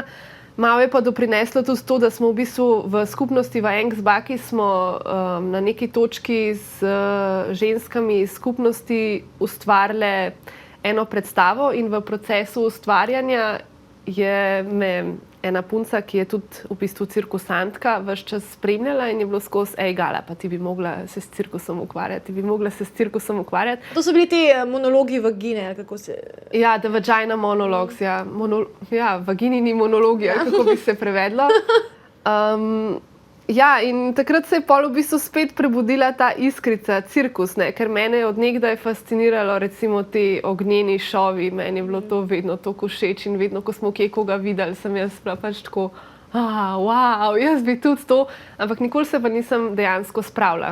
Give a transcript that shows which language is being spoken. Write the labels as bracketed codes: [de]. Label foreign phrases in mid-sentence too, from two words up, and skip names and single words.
[sl] Malo je pa doprineslo tudi to, da smo v bistvu v skupnosti v Engsbaki smo na neki točki z ženskami iz skupnosti ustvarile eno predstavo in v procesu ustvarjanja je me ena punca, ki je tudi v bistvu cirkusantka, ves čas spremljala in je bilo skozi, Gala, pa ti bi mogla se s cirkusom ukvarjati, To so bili ti monologi vagine, kako se... Ja, [en] the vagina monologues, [sl] ja. Vaginini monologi, kako bi se prevedlo. Ja, in takrat se je pol v bistvu spet prebudila ta iskrica, cirkus, ne? Ker mene je od nekdaj fasciniralo recimo te ognjeni šovi, meni je bilo to vedno toliko všeč in vedno, ko smo kje koga videli, sem jaz bila pač tako, wow, jaz bi tudi to, ampak nikoli se pa nisem dejansko spravila.